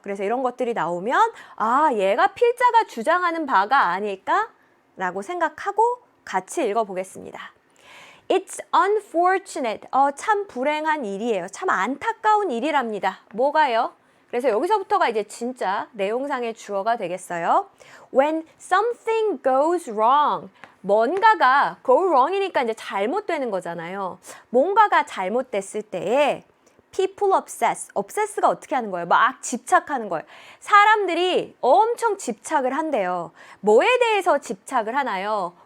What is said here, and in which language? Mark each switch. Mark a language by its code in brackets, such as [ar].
[ko] 그래서 이런 것들이 나오면 얘가 필자가 주장하는 바가 아닐까라고 생각하고 같이 읽어보겠습니다. [en] It's unfortunate. [ko] 참 불행한 일이에요. 참 안타까운 일이랍니다. 뭐가요? 그래서 여기서부터가 이제 진짜 내용상의 주어가 되겠어요. [en] When something goes wrong. [ko] 뭔가가 go wrong이니까 이제 잘못되는 거잖아요. 뭔가가 잘못됐을 때에 [en] people obsess [ko] 가 어떻게 하는 거예요? 막 집착하는 거예요. 사람들이 엄청 집착을 한대요. 뭐에 대해서 집착을 하나요?